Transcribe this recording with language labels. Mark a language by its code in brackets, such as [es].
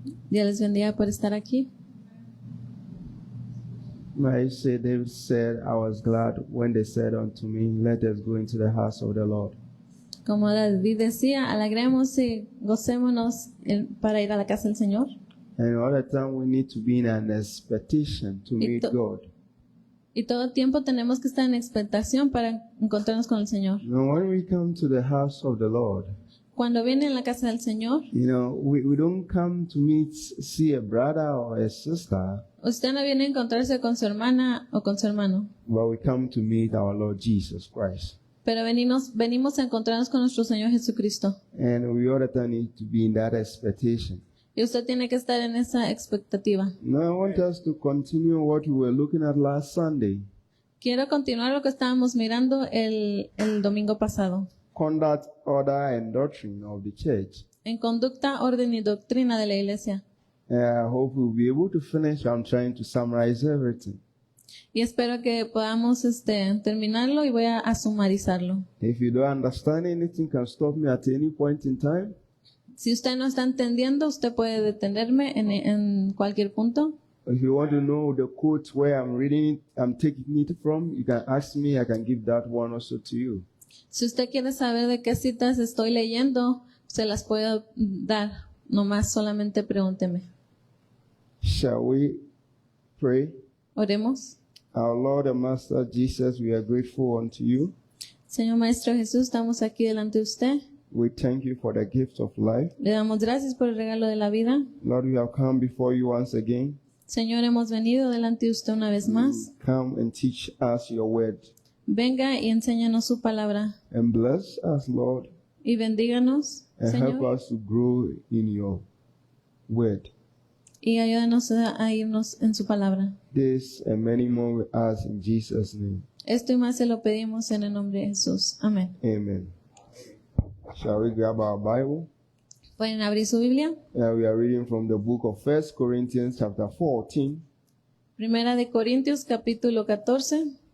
[es] Dios les bendiga por estar aquí. [en] I say, David said, I was glad when they said unto me, let us go into the house of the Lord. [es] Como David decía, alegremos y gocémonos para ir a la casa del Señor. [en] And all the time we need to be in an expectation to meet God. [es] Y todo tiempo tenemos que estar en expectación para encontrarnos con el Señor. [en] Now when we come to the house of the Lord, [es] Cuando viene a la casa del Señor, [en] we don't come to see a brother or a sister, [es] usted no viene a encontrarse con su hermana o con su hermano, [en] but we come to meet our Lord Jesus Christ. [es] pero venimos a encontrarnos con nuestro Señor Jesucristo. [en] And we all the time need to be in that expectation. [es] Y usted tiene que estar en esa expectativa. [en] Now I want us to continue what we were looking at last Sunday. [es] Quiero continuar lo que estábamos mirando el domingo pasado. [en] Conduct, order, and doctrine of the church. [es] En conducta, orden y doctrina de la iglesia. [en] I hope we'll be able to finish. I'm trying to summarize everything. [es] Y espero que podamos terminarlo y voy a sumarizarlo. [en] If you don't understand anything, you can stop me at any point in time. [es] Si usted no está entendiendo, usted puede detenerme en cualquier punto. [en] If you want to know the quote where I'm reading it, I'm taking it from, you can ask me. I can give that one also to you. [es] Si usted quiere saber de qué citas estoy leyendo, se las puedo dar. Nomás solamente pregúnteme. [en] Shall we pray? [es] Oremos. [en] Our Lord and Master Jesus, we are grateful unto you. [es] Señor Maestro Jesús, estamos aquí delante de usted. [en] We thank you for the gift of life. [es] Le damos gracias por el regalo de la vida. [en] Lord, we have come before you once again. [es] Señor, hemos venido delante de usted una vez más. [en] Come and teach us your word. [es] venga y enséñanos su palabra. [en] and bless us, Lord, [es] Y bendíganos, [en] and help [es] Señor, [en] us to grow in your word. [es] y ayúdanos a irnos en su palabra. [en] This and many more we ask in Jesus' name. [es] Esto y más se lo pedimos en el nombre de Jesús. Amén. [en] Amen. Shall we grab our Bible? [es] ¿Pueden abrir su Biblia? [en] We are reading from the book of 1 Corinthians chapter 14, [es] Primera de Corintios, capítulo 14,